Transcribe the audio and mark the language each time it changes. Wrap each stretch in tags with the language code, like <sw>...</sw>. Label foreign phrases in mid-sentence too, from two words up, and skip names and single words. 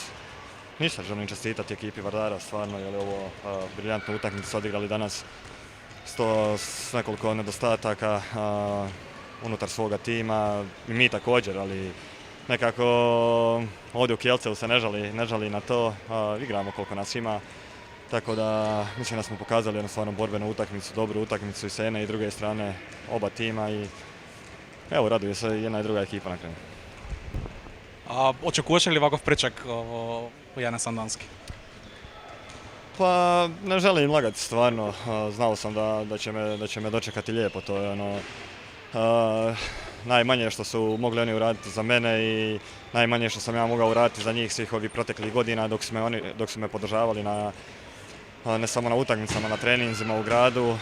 <hr>Ništa, želim čestitati ekipi Vardara, stvarno, jer je ovo briljantnu utakmicu odigrali danas s nekoliko nedostataka unutar svoga tima, i mi također, ali nekako ovdje u Kielceu se ne žali na to, igramo koliko nas ima, tako da mislim da smo pokazali jednu stvarno borbenu utakmicu, dobru utakmicu i s jedne i druge strane oba tima i evo, raduje se jedna i druga ekipa na kraju.</hr> <mk>Очекуваше ли ваков пречак во Јане Сандански?</mk> <hr>Pa ne želim lagati, stvarno, znao sam da će me dočekati lijepo, to je ono najmanje što su mogli oni uraditi za mene i najmanje što sam ja mogao uraditi za njih svih ovih proteklih godina dok su me podržavali ne samo na utakmicama, na treninzima u gradu.</hr>